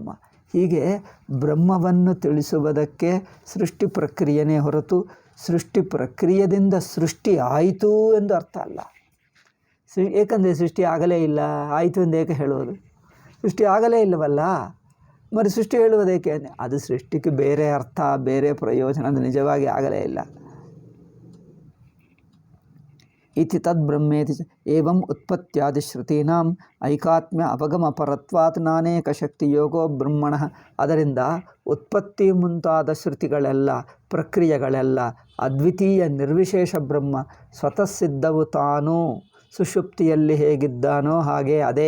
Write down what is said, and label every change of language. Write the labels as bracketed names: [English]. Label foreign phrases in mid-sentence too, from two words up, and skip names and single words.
[Kannada] ಹೀಗೆ ಬ್ರಹ್ಮವನ್ನು ತಿಳಿಸುವುದಕ್ಕೆ ಸೃಷ್ಟಿ ಪ್ರಕ್ರಿಯೆನೇ ಹೊರತು ಸೃಷ್ಟಿ ಪ್ರಕ್ರಿಯೆಯಿಂದ ಸೃಷ್ಟಿ ಆಯಿತು ಎಂದು ಅರ್ಥ ಅಲ್ಲ. ಏಕೆಂದರೆ ಸೃಷ್ಟಿ ಆಗಲೇ ಇಲ್ಲ, ಆಯಿತು ಎಂದು ಏಕೆ ಹೇಳುವುದು? ಸೃಷ್ಟಿ ಆಗಲೇ ಇಲ್ಲವಲ್ಲ, మరి ಸೃಷ್ಟಿ ಹೇಳುವುದೇಕೆ? ಅದು ಸೃಷ್ಟಿಗೆ ಬೇರೆ ಅರ್ಥ, ಬೇರೆ ಪ್ರಯೋಜನ, ಅದು ನಿಜವಾಗಿ ಆಗಲೇ ಇಲ್ಲ. [Sanskrit] ಇತಿ ತದ್ ಬ್ರಹ್ಮೇತಿ ಏವಂ ಉತ್ಪತ್ತ್ಯಾದಿ ಶ್ರುತೀನಾಂ ಐಕಾತ್ಮ್ಯ ಅವಗಮ ಪರತ್ವಾತ್ ನಾನೇಕ ಶಕ್ತಿ ಯೋಗೋ ಬ್ರಹ್ಮಣಃ. [Kannada] ಅದರಿಂದ ಉತ್ಪತ್ತಿ ಮುಂತಾದ ಶ್ರುತಿಗಳೆಲ್ಲ, ಪ್ರಕ್ರಿಯೆಗಳೆಲ್ಲ ಅದ್ವಿತೀಯ ನಿರ್ವಿಶೇಷ ಬ್ರಹ್ಮ ಸ್ವತಃ ಸಿದ್ಧವು. ತಾನು ಸುಷುಪ್ತಿಯಲ್ಲಿ ಹೇಗಿದ್ದಾನೋ ಹಾಗೆ ಅದೇ.